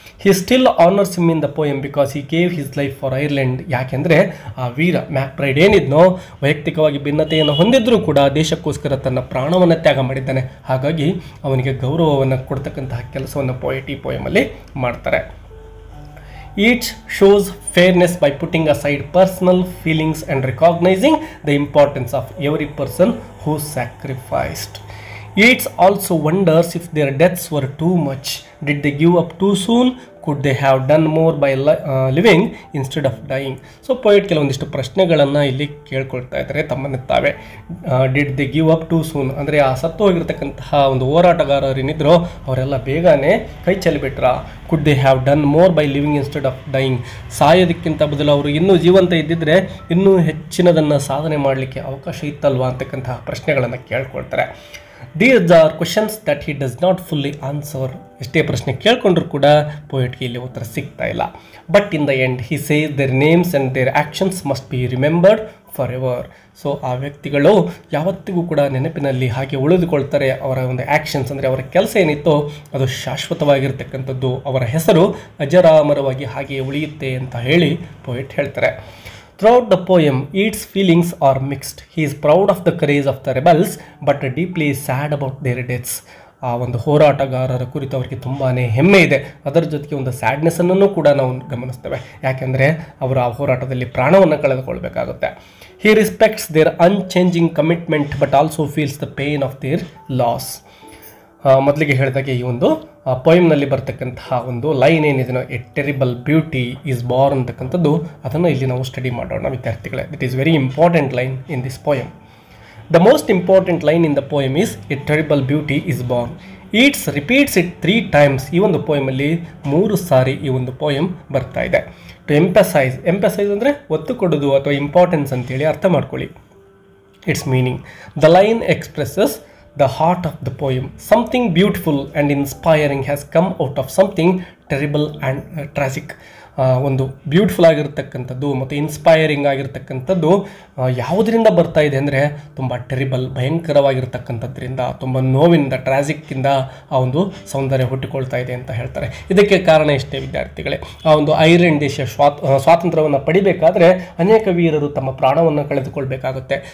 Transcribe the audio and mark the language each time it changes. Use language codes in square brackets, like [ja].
[en] He still honours him in the poem because he gave his life for Ireland. [kn] ಯಾಕೆಂದರೆ ಆ ವೀರ ಮ್ಯಾಕ್ಬ್ರೈಡ್ ಏನಿದ್ನೋ ವೈಯಕ್ತಿಕವಾಗಿ ಭಿನ್ನತೆಯನ್ನು ಹೊಂದಿದ್ರೂ ಕೂಡ ದೇಶಕ್ಕೋಸ್ಕರ ತನ್ನ ಪ್ರಾಣವನ್ನು ತ್ಯಾಗ ಮಾಡಿದ್ದಾನೆ. ಹಾಗಾಗಿ ಅವನಿಗೆ ಗೌರವವನ್ನು ಕೊಡ್ತಕ್ಕಂತಹ ಕೆಲಸವನ್ನು ಪೋಯೆಟ್ ಈ ಪೋಯಮಲ್ಲಿ ಮಾಡ್ತಾರೆ. [en] Each shows fairness by putting aside personal feelings and recognizing the importance of every person who sacrificed. Each also wonders if their deaths were too much. Did they give up too soon? Could they have done more by living instead of dying? [kn] So poet ಕೆಲವೊಂದಿಷ್ಟು ಪ್ರಶ್ನೆಗಳನ್ನು ಇಲ್ಲಿ ಕೇಳ್ಕೊಳ್ತಾ ಇದ್ದಾರೆ ತಮ್ಮನ್ನು ತಾವೇ. [en] did they give up too soon [kn] ಅಂದರೆ ಆ ಸತ್ತು ಹೋಗಿರ್ತಕ್ಕಂತಹ ಒಂದು ಹೋರಾಟಗಾರರೇನಿದ್ರು ಅವರೆಲ್ಲ ಬೇಗನೆ ಕೈ ಚೆಲ್ಲಿಬಿಟ್ರ. [en] Could they have done more by living instead of dying. [kn] ಸಾಯೋದಕ್ಕಿಂತ ಬದಲು ಅವರು ಇನ್ನೂ ಜೀವಂತ ಇದ್ದಿದ್ರೆ ಇನ್ನೂ ಹೆಚ್ಚಿನದನ್ನು ಸಾಧನೆ ಮಾಡಲಿಕ್ಕೆ ಅವಕಾಶ ಇತ್ತಲ್ವಾ ಅಂತಕ್ಕಂತಹ ಪ್ರಶ್ನೆಗಳನ್ನು ಕೇಳ್ಕೊಳ್ತಾರೆ. [en] These are questions that he does not fully answer. [kn] ಎಷ್ಟೇ ಪ್ರಶ್ನೆ ಕೇಳ್ಕೊಂಡ್ರು ಕೂಡ ಪೋಯೆಟ್ಗೆ ಇಲ್ಲಿ ಉತ್ತರ ಸಿಗ್ತಾ ಇಲ್ಲ. [en] But in the end he says their names and their actions must be remembered forever. [kn] So ಆ ವ್ಯಕ್ತಿಗಳು ಯಾವತ್ತಿಗೂ ಕೂಡ ನೆನಪಿನಲ್ಲಿ ಹಾಗೆ ಉಳಿದುಕೊಳ್ತಾರೆ. ಅವರ ಒಂದು ಆ್ಯಕ್ಷನ್ಸ್ ಅಂದರೆ ಅವರ ಕೆಲಸ ಏನಿತ್ತೋ ಅದು ಶಾಶ್ವತವಾಗಿರ್ತಕ್ಕಂಥದ್ದು, ಅವರ ಹೆಸರು ಅಜರಾಮರವಾಗಿ ಹಾಗೆ ಉಳಿಯುತ್ತೆ ಅಂತ ಹೇಳಿ ಪೋಯೆಟ್ ಹೇಳ್ತಾರೆ. [en] Throughout the poem, Yeats' feelings are mixed. He is proud of the courage of the rebels, but deeply sad about their deaths. [kn] ಆ ಒಂದು ಹೋರಾಟಗಾರರ ಕುರಿತು ಅವರಿಗೆ ತುಂಬಾ ಹೆಮ್ಮೆ ಇದೆ. ಅದರ ಜೊತೆಗೆ ಒಂದು ಸ್ಯಾಡ್ನೆಸ್ಸನ್ನು ಕೂಡ ನಾವು ಗಮನಿಸ್ತೇವೆ, ಯಾಕೆಂದರೆ ಅವರು ಆ ಹೋರಾಟದಲ್ಲಿ ಪ್ರಾಣವನ್ನು ಕಳೆದುಕೊಳ್ಬೇಕಾಗುತ್ತೆ. [en] He respects their unchanging commitment but also feels the pain of their loss. [kn] ಮೊದಲಿಗೆ ಹೇಳಿದಾಗೆ ಈ ಒಂದು ಪೋಯಮ್ನಲ್ಲಿ ಬರ್ತಕ್ಕಂತಹ ಒಂದು ಲೈನ್ ಏನಿದೆ, [en] a terrible beauty is born [kn] ಅಂತಕ್ಕಂಥದ್ದು, ಅದನ್ನು ಇಲ್ಲಿ ನಾವು ಸ್ಟಡಿ ಮಾಡೋಣ ವಿದ್ಯಾರ್ಥಿಗಳೇ. [en] It is very important line in this poem. The most important line in the poem is a terrible beauty is born. It's repeats it 3 times. [kn] ಈ ಒಂದು ಪೋಯಮಲ್ಲಿ 3 ಸಾರಿ ಈ ಒಂದು ಪೋಯಮ್ ಬರ್ತಾ ಇದೆ. [en] to emphasise [kn] ಅಂದರೆ ಒತ್ತು ಕೊಡೋದು ಅಥವಾ ಇಂಪಾರ್ಟೆನ್ಸ್ ಅಂತೇಳಿ ಅರ್ಥ ಮಾಡ್ಕೊಳ್ಳಿ. [en] It's meaning, the line expresses the heart of the poem. Something beautiful and inspiring has come out of something terrible and tragic. [kn] ಒಂದು ಬ್ಯೂಟಿಫುಲ್ ಆಗಿರ್ತಕ್ಕಂಥದ್ದು ಮತ್ತು ಇನ್ಸ್ಪೈರಿಂಗ್ ಆಗಿರ್ತಕ್ಕಂಥದ್ದು ಯಾವುದರಿಂದ ಬರ್ತಾ ಇದೆ ಅಂದರೆ ತುಂಬ ಟೆರಿಬಲ್, ಭಯಂಕರವಾಗಿರ್ತಕ್ಕಂಥದ್ರಿಂದ, ತುಂಬ ನೋವಿನಿಂದ, ಟ್ರಾಜಿಕ್ಕಿಂದ ಆ ಒಂದು ಸೌಂದರ್ಯ ಹುಟ್ಟಿಕೊಳ್ತಾ ಇದೆ ಅಂತ ಹೇಳ್ತಾರೆ. ಇದಕ್ಕೆ ಕಾರಣ ಇಷ್ಟೇ ವಿದ್ಯಾರ್ಥಿಗಳೇ, ಆ ಒಂದು ಐರ್ಲೆಂಡ್ ದೇಶ ಸ್ವಾತಂತ್ರ್ಯವನ್ನು ಪಡಿಬೇಕಾದ್ರೆ ಅನೇಕ ವೀರರು ತಮ್ಮ ಪ್ರಾಣವನ್ನು ಕಳೆದುಕೊಳ್ಬೇಕಾಗುತ್ತೆ.